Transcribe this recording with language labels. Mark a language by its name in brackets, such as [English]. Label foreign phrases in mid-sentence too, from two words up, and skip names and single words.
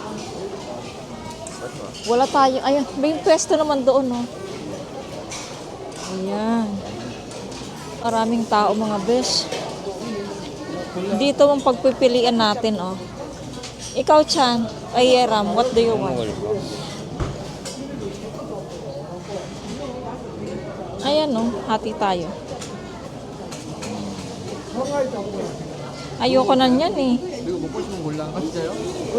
[Filipino] Wala tayo. Ayan, may pwesto naman doon, oh. Ayan. Maraming tao, mga besh. Dito ang pagpipilian natin, oh. Ikaw, Chan. Ay, [English] Ram, what do you want? [Filipino] Ayan, oh. Hati tayo. Ayoko na niyan, eh. [Korean] 이거 먹고 싶은 거 골라. 아 진짜요? 그래.